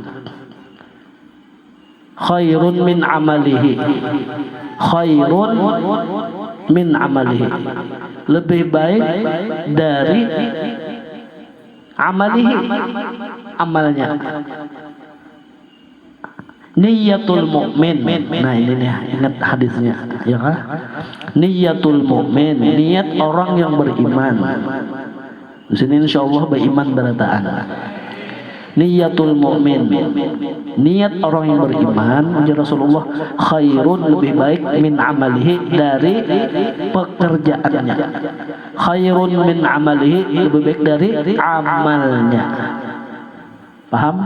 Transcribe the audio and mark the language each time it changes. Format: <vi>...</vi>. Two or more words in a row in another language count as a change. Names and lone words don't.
<ar>خير من عمله</ar> <id>lebih baik dari amalihi amalnya.</id> <ar>نية المؤمن,</ar> <id>nah ini nih ingat hadisnya ya kan,</id> <ar>نية المؤمن</ar> <id>niat orang yang beriman.</id> <bjn>Di sini insyaallah beriman berataan.</bjn> <ar>نية المؤمن</ar> <id>niat orang yang beriman menjadi Rasulullah khairun lebih baik</id> <ar>من عمله</ar> <id>dari pekerjaannya,</id> <ar>خير من عمله</ar> <id>lebih baik dari amalnya. Paham?</id>